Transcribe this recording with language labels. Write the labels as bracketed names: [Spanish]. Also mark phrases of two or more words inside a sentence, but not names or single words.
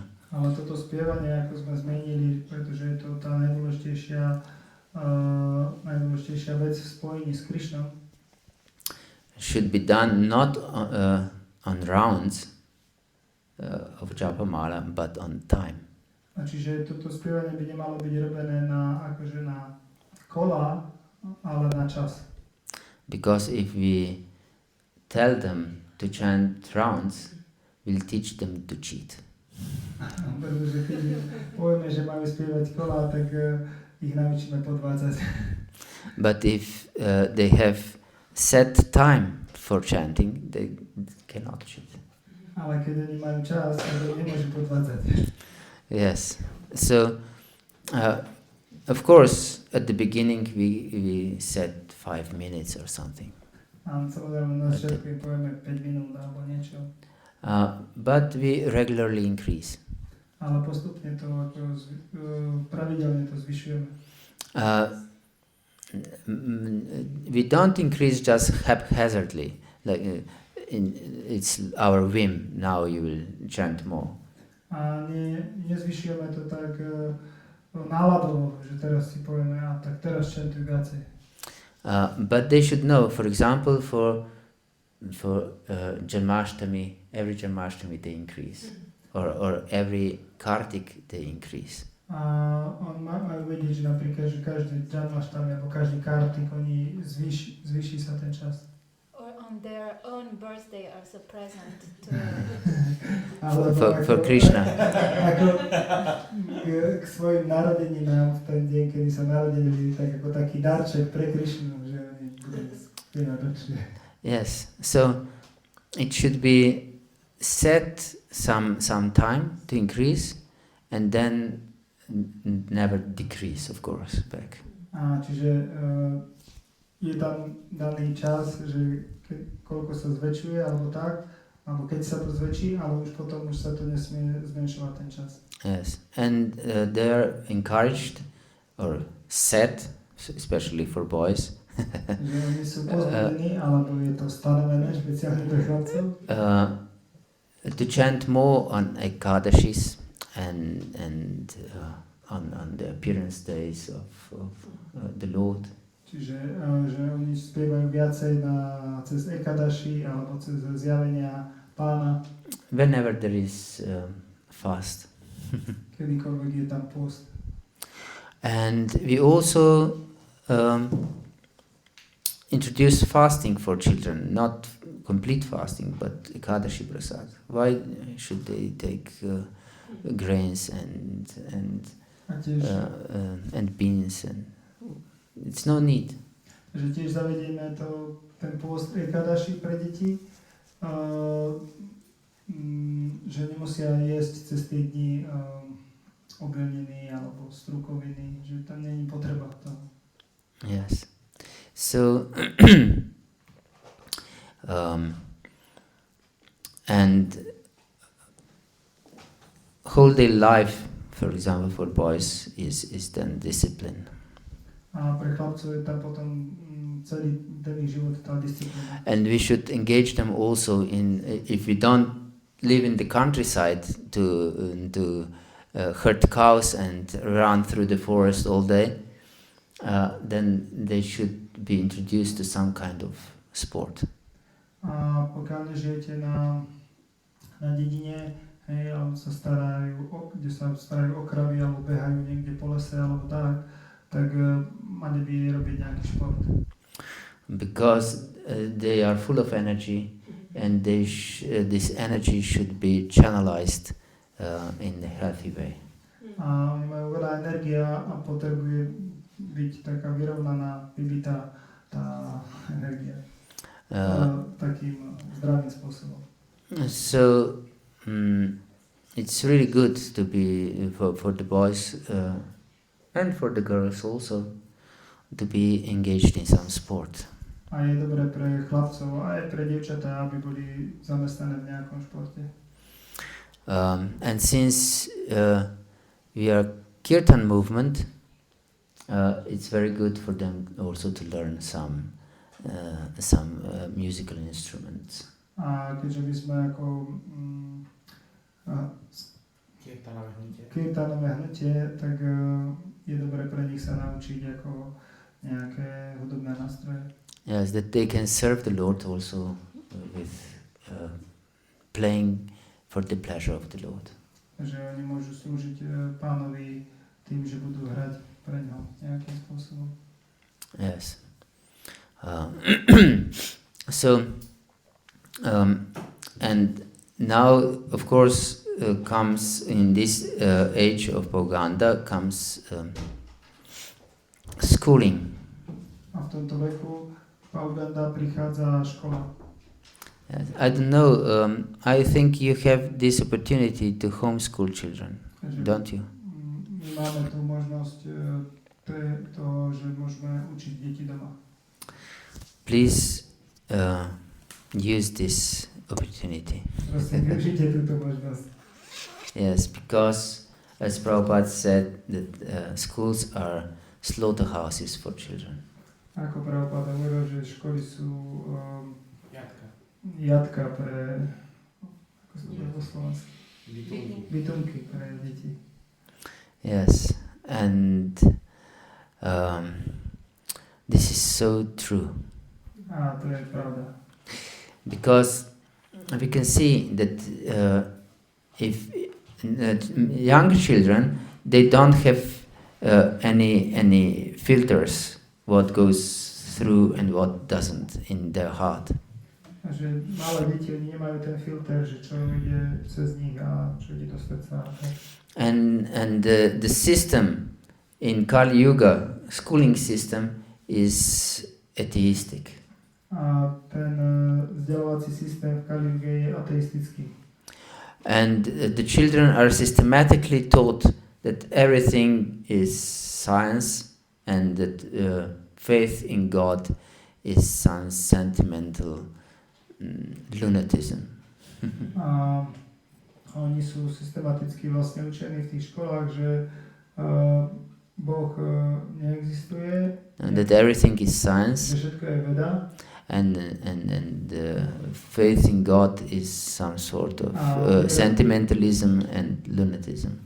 [Slovak] Ale toto spievanie, ako sme zmenili, pretože je to tá najdôležitejšia vec v spojení s Krishnom. [English] should be done not on rounds of Japamala, but on time. [Slovak] A čiže toto spievanie by nemalo byť robené akože na kola, ale na čas. [English] Because if we tell them to chant rounds, we'll teach them to cheat. [Slovak] Pretože keď povieme, že majú spievať kola, tak ich naučíme podvádzať. [English] But if they have set time for chanting, they cannot cheat. [Slovak] Ale keď oni majú čas, tak nemôžu podvádzať. [English] Yes. So, of course, at the beginning we said 5 minutes or something. But we regularly increase. We don't increase just haphazardly, like it's our whim. Now you will chant more. [Slovak] A nezvyšujeme to tak náladovo, že teraz si povieme, a tak teraz čantuj viacej. [English] But they should know, for example, for Janmashtami, every Janmashtami they increase, or every Kartik they increase. [Slovak] A majú vedieť, že napríklad, že každý Janmashtami alebo každý Kartik, oni zvýši sa ten čas. [English] On their own birthday as a present for Krishna. [Slovak] Ako k svojim narodeninám v ten deň, kedy sa narodili, tak ako taký darček pre Krishnu, že oni budú spievať dlhšie. [English] Yes, so it should be set some time to increase and then never decrease, of course, back. [Slovak] A čiže je tam daný čas, že koľko sa zväčšuje, alebo tak, alebo keď sa to zväčší, ale už potom už sa to nesmie zmenšovať ten čas. [English] Yes, and they are encouraged or set, especially for boys, [Slovak] že oni sú pozbudení, alebo je to stanovené špeciálne pre chlapcov, [English] to chant more on Ekadashis and on the appearance days of the Lord. [Slovak] Čiže že oni spievajú viacej cez Ekadashi alebo cez zjavenia Pána. [English] Whenever there is fast. [Slovak] Kedykoľvek je tam post. [English] And we also introduce fasting for children, not complete fasting, but Ekadashi Prasad. Why should they take grains and beans and it's no need. [Slovak] Že tiež zavedieme ten post Ekadashi pre deti, že nemusia jesť cez tie dni obilniny alebo strukoviny, že tam není potreba toho. [English] Yes. So and whole day life, for example, for boys is then discipline. [Slovak] A pre chlapcov je tam potom celý ten život tá disciplína. [English] And we should engage them also in, if we don't live in the countryside to herd cows and run through the forest all day, then they should be introduced to some kind of sport. [Slovak] A pokiaľ nežijete na dedine, hej, alebo sa starajú, kde sa starajú o kravy, alebo behajú niekde po lese, alebo tak mali by robiť nejaký šport. [English] Because they are full of energy and this energy should be channelized in a healthy way. [Slovak] A oni majú veľa energie a potrebuje byť taká vyrovnaná, vybitá tá energia takým zdravým spôsobom. [English] So it's really good to be for the boys and for the girls also to be engaged in some sport. [Slovak] A je dobré pre chlapcov aj pre dievčatá, aby boli zamestnané v nejakom športe. [English] And since we are kirtan movement, it's very good for them also to learn some musical instruments. [Slovak] A keďže my sme ako kirtanové hnutie, tak je dobré pre nich sa naučiť ako nejaké hudobné nástroje. [English] Yes, that they can serve the Lord also with playing for the pleasure of the Lord. [Slovak] Že oni môžu slúžiť Pánovi tým, že budú hrať pre ňo nejakým spôsobom. [English] Yes. So, and now, of course, comes in this age of Pauganda comes schooling. [Slovak] A v tomto veku Pauganda prichádza škola. [English] Yes. I don't know. I think you have this opportunity to homeschool children, don't you? [Slovak] My máme tu možnosť toho, že môžeme učiť deti doma. [English] Please use this opportunity. [Slovak] Prosím, využite túto možnosť. [English] Yes, because as Prabhupada said, that schools are slaughterhouses for children. [Slovak] Ako Prabhupada hovoril, že školy sú jatka pre, ako sa to po slovensku? Bytunky pre deti. [English] Yes, and this is so true. [Slovak] A to je pravda. [English] Because we can see that if young children, they don't have any filters what goes through and what doesn't in their heart. [Slovak] A že malé deti, oni nemajú ten filter, že čo ide cez nich a čo ide do srdca. [English] And the system in Kali Yuga, schooling system, is atheistic. [Slovak] A ten vzdelávací systém v Kali Yuge je ateistický. [English] And the children are systematically taught that everything is science and that faith in God is some sentimental lunatism. [Slovak] A oni sú systematicky vlastne učení v tých školách, že Boh neexistuje, [English] And that everything is science, [Slovak] že všetko je veda. [English] and faith in God is some sort of sentimentalism and lunatism.